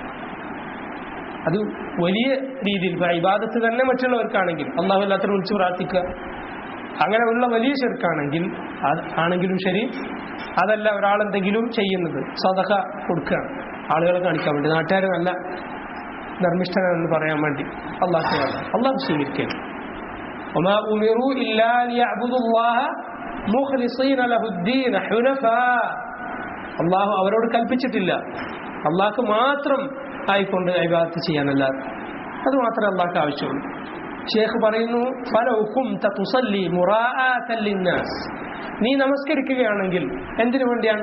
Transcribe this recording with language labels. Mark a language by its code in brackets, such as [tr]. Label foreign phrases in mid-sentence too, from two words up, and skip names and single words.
[ml] അത് വലിയ രീതിയിൽ ഇബാദത്ത് തന്നെ മറ്റുള്ളവർക്കാണെങ്കിൽ, അള്ളാഹു അല്ലാത്തവരെ വിളിച്ച് പ്രാർത്ഥിക്കുക, അങ്ങനെ ഉള്ള വലിയ ശിർക്കാണെങ്കിൽ ആണെങ്കിലും ശരി, അതല്ല ഒരാളെന്തെങ്കിലും ചെയ്യുന്നത് സദഖ കൊടുക്കുകയാണ് ആളുകളെ കാണിക്കാൻ വേണ്ടി, നാട്ടുകാർ നല്ല ധർമ്മിഷ്ഠനെന്ന് പറയാൻ വേണ്ടി, അള്ളാഹു സ്വീകരിക്കുകയാണ്. [ar] وما أمروا إلا ليعبدوا الله مخلصين له الدين حنفاء. [ml] അള്ളാഹു അവരോട് കൽപ്പിച്ചിട്ടില്ല അള്ളാഹ്ക്ക് മാത്രം ആയിക്കൊണ്ട് ഇബാദത്ത് ചെയ്യാനല്ലാതെ, അത് മാത്രമേ അള്ളാഹ്ക്ക് ആവശ്യമുള്ളൂ. ഷേഖ് പറയുന്നു, [ar] فلو قمت تصلي مراءاة للناس, [ml] നീ നമസ്കരിക്കുകയാണെങ്കിൽ എന്തിനു വേണ്ടിയാണ്?